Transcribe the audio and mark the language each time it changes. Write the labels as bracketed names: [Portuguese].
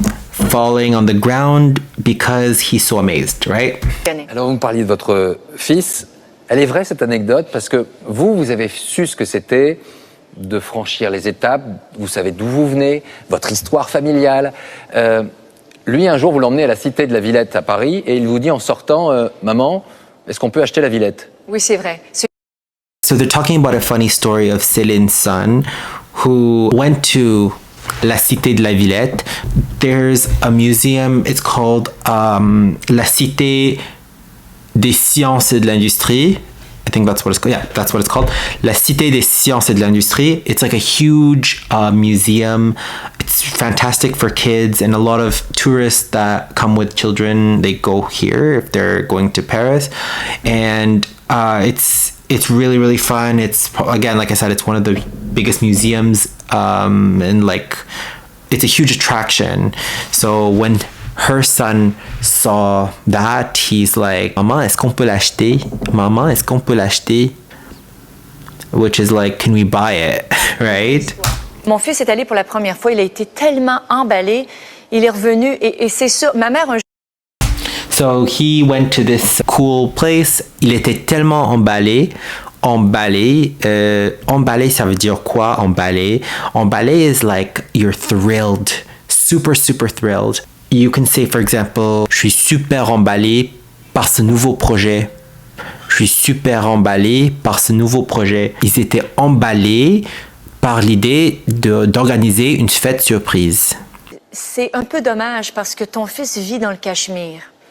[English] Falling on the ground because he's so amazed, right? [French] Alors, vous me parliez de votre fils. Elle est vraie, cette anecdote, parce que vous avez su ce que c'était de franchir les étapes. Vous savez d'où vous venez, votre histoire familiale. Lui, un jour, vous l'emmenez à la Cité de la Villette à Paris et il vous dit en sortant, maman, est-ce qu'on peut acheter la Villette? Oui, c'est vrai. [English] So they're talking about a funny story of Céline's son who went to La Cité de la Villette. There's a museum, it's called La Cité des Sciences et de l'Industrie. I think that's what it's called. Yeah, that's what it's called. [French] La Cité des Sciences et de l'Industrie. [English] It's like a huge museum. It's fantastic for kids, and a lot of tourists that come with children, they go here if they're going to Paris. And it's really, really fun. It's, again, like I said, it's one of the biggest museums, and like it's a huge attraction. So when her son saw that, he's like, [French] Maman, est-ce qu'on peut l'acheter? Maman, est-ce qu'on peut l'acheter? [English] Which is like, can we buy it? Right? [French] Mon fils est allé pour la première fois, il a été tellement emballé, il est revenu et c'est sûr, ma mère un [English] So he went to this cool place. [French] Il était tellement emballé. Emballé, ça veut dire quoi? [English] Emballé is like you're thrilled, super, super thrilled. You can say, for example, [French] je suis super emballé par ce nouveau projet. Je suis super emballé par ce nouveau projet. Ils étaient emballés par l'idée d'organiser une fête surprise. C'est un peu dommage parce que ton fils vit dans le Cachemire.